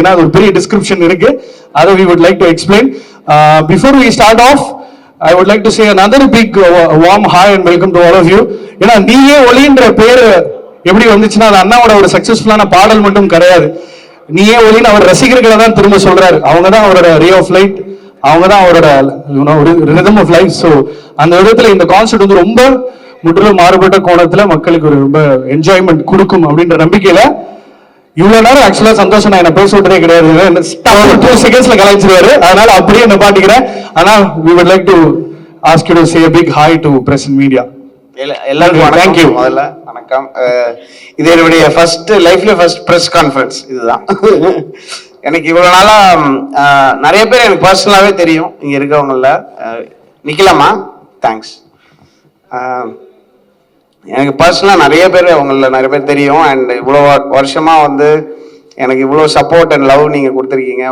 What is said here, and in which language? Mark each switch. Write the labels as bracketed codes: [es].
[ta] ஏன்னா அது ஒரு பெரிய டிஸ்கிரிப்ஷன் இருக்கு, அதை [en] we would like to explain. Before we start off, I would like to say another big warm hi and welcome to all of you. [ta] ஏன்னா நீயே ஒளின்ற பேரு எப்படி வந்துச்சுன்னா அது அண்ணாவோட ஒரு சக்சஸ்ஃபுல்லான பாடல் மட்டும் கிடையாது. நீயே ஒளின்னு அவர் ரசிகர்களை தான் திரும்ப சொல்றாரு. அவங்க தான் அவரோட [en] ray of light, [ta] அவங்க தான் அவரோட [en] Rhythm of life. [ta] ஸோ அந்த விதத்துல இந்த கான்செர்ட் வந்து ரொம்ப முற்றிலும் மாறுபட்ட கோணத்துல மக்களுக்கு ஒரு ரொம்ப என்ஜாய்மெண்ட் கொடுக்கும் அப்படின்ற நம்பிக்கையில இவ்வளவு நேரம் ஆக்சுவலா சந்தோஷம் நான் என்ன பேச விட்டதே கிடையாது. 2 செகண்ட்ஸ்ல கலாய்ச்சிருவாரு. அதனால அப்படியே என்ன பாட்டிக்கிறேன். [en] ஆனா we would like to ask you to say a big hi to press and media. [ta] எல்லாருக்கும் வணக்கம். முதல்ல வணக்கம். இது என்னுடைய லைஃப்ல ஃபர்ஸ்ட் பிரஸ் கான்ஃபரன்ஸ் இதுதான். எனக்கு இவ்வளவு நாளா நிறைய பேர் எனக்கு பர்சனலாவே தெரியும் இங்க இருக்கவங்கள. நிக்கலாமா? தேங்க்ஸ். எனக்கு பர்சனலாக நிறைய பேர் தெரியும். அண்ட் இவ்வளோ வருஷமா வந்து எனக்கு இவ்வளோ சப்போர்ட் அண்ட் லவ் நீங்கள் கொடுத்துருக்கீங்க.